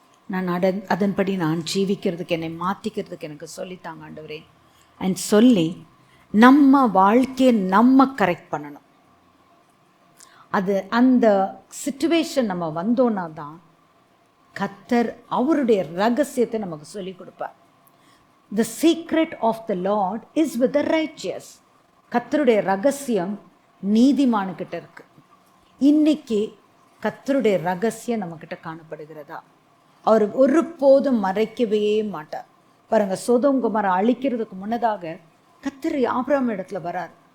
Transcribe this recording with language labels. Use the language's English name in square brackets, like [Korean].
[Tamil] நான் அதன்படி நான் ஜீவிக்கிறதுக்கு, என்னை மாற்றிக்கிறதுக்கு எனக்கு சொல்லித்தாங்க ஆண்டவரே. அண்ட் சொல்லி நம்ம வாழ்க்கையை நம்ம கரெக்ட் பண்ணணும். அந்த சிச்சுவேஷன் நம்ம வந்தோன்னா தான் கர்த்தர் அவருடைய ரகசியத்தை நமக்கு சொல்லி கொடுப்பார். [English] The secret of the Lord is with the righteous. [Tamil] கர்த்தருடைய ரகசியம் நீதிமானுக்கிட்ட இருக்கு. இன்னைக்கு கர்த்தருடைய ரகசியம் நம்மக்கிட்ட காணப்படுகிறதா? அவர் ஒருபோதும் மறைக்கவே மாட்டார். பாருங்க, சோதோம் கொமோரா அழிக்கிறதுக்கு முன்னதாக கர்த்தர் ஆபிரகாம் இடத்துல வரார்.